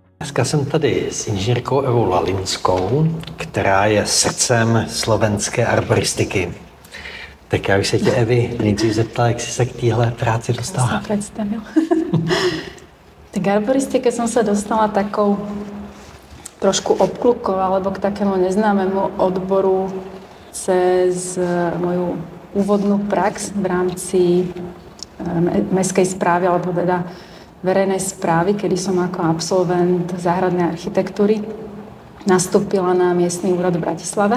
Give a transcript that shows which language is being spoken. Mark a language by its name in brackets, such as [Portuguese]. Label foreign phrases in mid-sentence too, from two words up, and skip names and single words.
[Czech] Dneska jsem tady s inženýrkou Evou Lalinskou, která je srdcem slovenské arboristiky. Tak já bych se tě, Evi, nejdřív zeptala, jak jsi se k téhle práci dostala. [Slovak] Ja som predstavil. Tak k arboristike som sa dostala takou trošku obklukou alebo k takému neznámemu odboru cez moju úvodnú prax v rámci mestskej správy alebo teda verejnej správy, kedy som ako absolvent záhradnej architektúry nastúpila na miestny úrad v Bratislave.